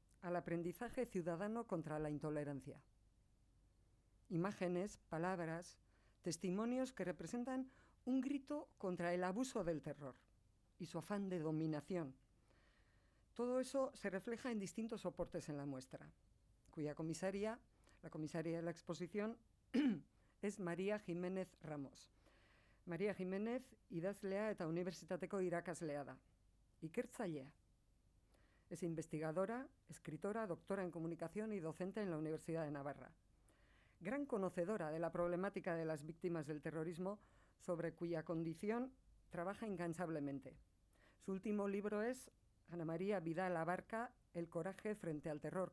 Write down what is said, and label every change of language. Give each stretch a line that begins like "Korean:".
Spanish: al aprendizaje ciudadano contra la intolerancia. Imágenes, palabras, testimonios que representan un grito contra el abuso del terror y su afán de dominación. Todo eso se refleja en distintos soportes en la muestra, cuya comisaria, la comisaria de la exposición, es María Jiménez Ramos.
Basque: María Jiménez idazlea eta unibertsitateko irakaslea da. Ikertzailea.
Spanish: Es investigadora, escritora, doctora en comunicación y docente en la Universidad de Navarra. Gran conocedora de la problemática de las víctimas del terrorismo, sobre cuya condición trabaja incansablemente. Su último libro es Ana María Vidal Abarca, El coraje frente al terror.